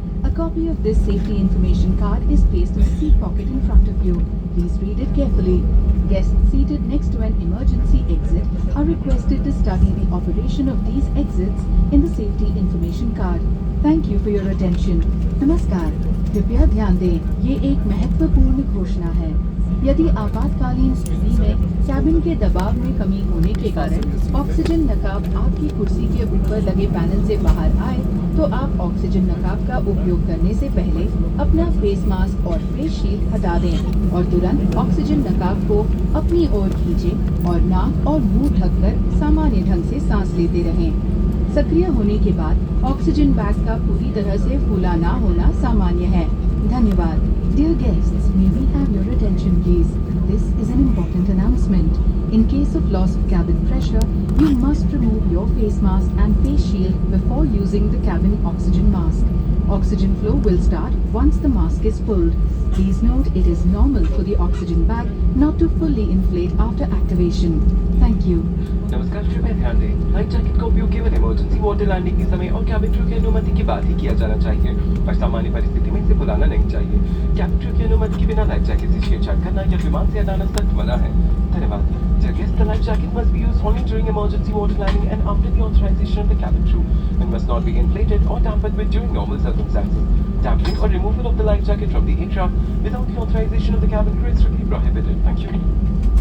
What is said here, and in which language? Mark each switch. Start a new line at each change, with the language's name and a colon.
English: A copy of this safety information card is placed in the seat pocket in front of you. Please read it carefully. Guests seated next to an emergency exit are requested to study the operation of these exits in the safety information card. Thank you for your attention.
Hindi: नमस्कार, कृपया ध्यान दें, ये एक महत्वपूर्ण घोषणा है। यदि आपातकालीन स्थिति में कैबिन के दबाव में कमी होने के कारण ऑक्सीजन नकाब आपकी कुर्सी के ऊपर लगे पैनल से बाहर आए, तो आप ऑक्सीजन नकाब का उपयोग करने से पहले अपना फेस मास्क और फेस शील्ड हटा दें और तुरंत ऑक्सीजन नकाब को अपनी ओर खींचें और नाक और मुंह ढककर सामान्य ढंग से सांस लेते रहें। सक्रिय होने के बाद ऑक्सीजन बैग का पूरी तरह से फूला ना होना सामान्य है। धन्यवाद।
English: Dear guests, may we have your attention please? This is an important announcement. In case of loss of cabin pressure, you must remove your face mask and face shield before using the cabin oxygen mask. Oxygen flow will start once the mask is pulled. Please note it is normal for the oxygen bag not to fully inflate after activation. Thank you.
Hindi: नमस्कार, कृपया ध्यान दें, life jacket का उपयोग केवल emergency water landing के समय और कैबिन क्रू की अनुमति के बाद ही किया जाना चाहिए और सामान्य परिस्थिति में इसे भुलाना नहीं चाहिए। कैबिन क्रू की अनुमति के बिना लाइफ जैकेट से छेड़छाड़ करना या विमान से हटाना सख्त मना है। धन्यवाद।
English: Dear guests, the life jacket must be used only during emergency water landing and after the authorization of the cabin crew and must not be inflated or tampered with during normal circumstances. Damping or removal of the life jacket from the aircraft without the authorization of the cabin crew is strictly prohibited. Thank you.